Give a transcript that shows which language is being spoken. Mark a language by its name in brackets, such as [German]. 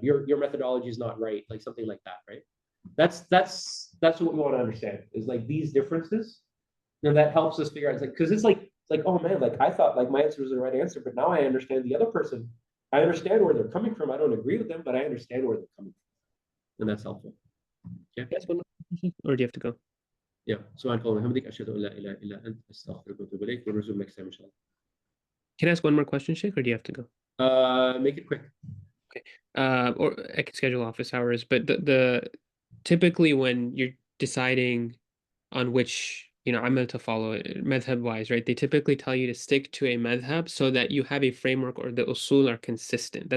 [English] Your methodology is not right, like something like that, right? That's what we want to understand is like these differences. That helps us figure out. It's like because it's like oh man, like I thought like my answer was the right answer, but now I understand the other person. I understand where they're coming from. I don't agree with them, but I understand where they're coming from, and that's helpful. Can I ask one more question, or do you have to go? Yeah. [Arabic] سبحانك اللهم وبحمدك أشهد أن لا إله إلا أنت أستغفرك وأتوب إليك ونرجو [English] next time [Arabic] إن شاء الله. [English] Can I ask one more question, Sheikh, or do you have to go? Make it quick. Or I can schedule office hours, but the typically when you're deciding on which I'm to follow madhab wise, right? They typically tell you to stick to a madhab so that you have a framework or the usul are consistent.